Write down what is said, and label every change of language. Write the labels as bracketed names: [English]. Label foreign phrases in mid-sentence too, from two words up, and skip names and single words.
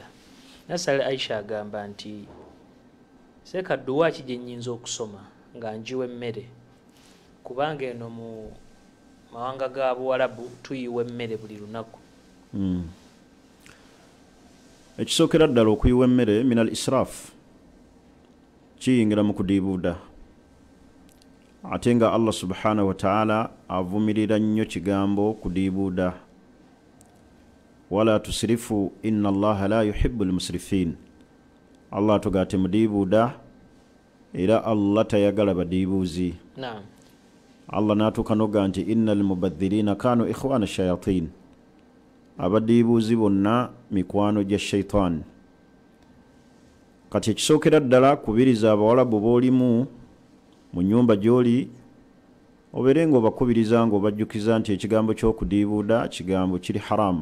[Ganda] Nasali Aisha agamba nti seka dduwa ki gye nnyinza okusoma nga njiwa emmere, kubanga eno mu mawanga ga Buwarabu tuyiwa emmere buli lunaku. Ekisookera ddala okuyiwa emmere [Arabic] من الإسراف [Ganda] kiyingira mu kudiibuuda, ate nga Allah [Arabic] سبحانه وتعالى [Ganda] avumirira nnyo kigambo kudiibuuda. [Arabic] ولا تسرفوا إن الله لا يحب المسرفين. [Ganda] Allah atugate mudiibuuda era Allah tayagala badiibuuzi. Naam. Allah natuuka noga nti [Arabic] إن المبذرين كانوا إخوان الشياطين. [Ganda] Abadiibuuzi bonna mikwano gya shaitan. Kati ekisookera ddala kubiriza abawalabu boolimu mu nnyumba gy'oli, obeere ng'obakubiriza ng'obajjukiza nti ekigambo ky'okudiibuuda kigambo kiri haramu.